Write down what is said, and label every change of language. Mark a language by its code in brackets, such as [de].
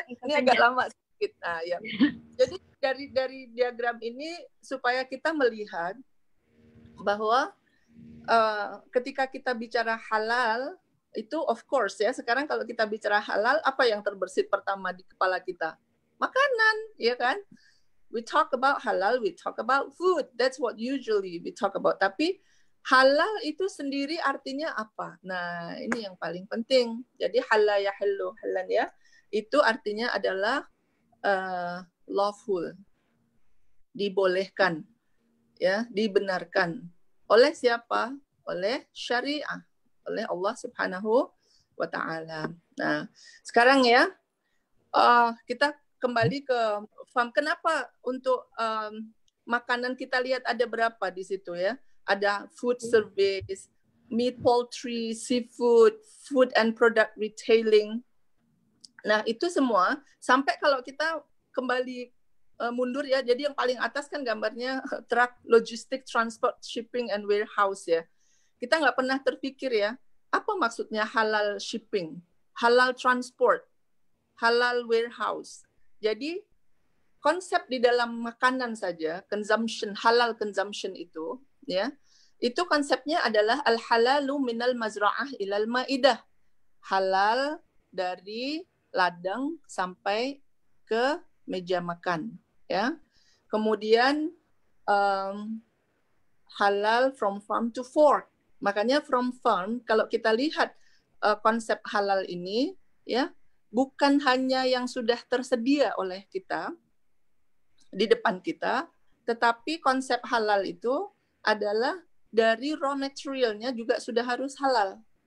[id] Ini agak lama sedikit. Nah, ya. Jadi dari diagram ini supaya kita melihat bahwa ketika kita bicara halal itu of course ya, sekarang kalau kita bicara halal apa yang terbersit pertama di kepala kita? Makanan, ya kan? [en] We talk about halal, we talk about food. That's what usually we talk about. [id] Tapi halal itu sendiri artinya apa? Nah, ini yang paling penting. Jadi halal ya halan ya. Itu artinya adalah lawful. Dibolehkan. Ya, dibenarkan. Oleh siapa? Oleh syariah. Oleh Allah Subhanahu wa taala. Nah, sekarang ya kita kembali ke farm. Kenapa untuk makanan kita lihat ada berapa di situ ya? Ada food service, meat, poultry, seafood, food and product retailing. Nah, itu semua sampai kalau kita kembali mundur ya. Jadi yang paling atas kan gambarnya truck, logistik, [en] transport, shipping and warehouse [id] ya. Kita nggak pernah terpikir ya, apa maksudnya halal shipping, halal transport, halal warehouse. Jadi konsep di dalam makanan saja, consumption, halal consumption itu, ya, itu konsepnya adalah [ar] al-halalu minal mazra'ah ilal ma'idah. [id] Halal dari ladang sampai ke meja makan, ya. [en] Kemudian halal from farm to fork. [id] Makanya [en] from farm, [id] kalau kita lihat konsep halal ini, ya, bukan hanya yang sudah tersedia oleh kita di depan kita, tetapi konsep halal itu adalah dari raw materialnya juga sudah harus halal.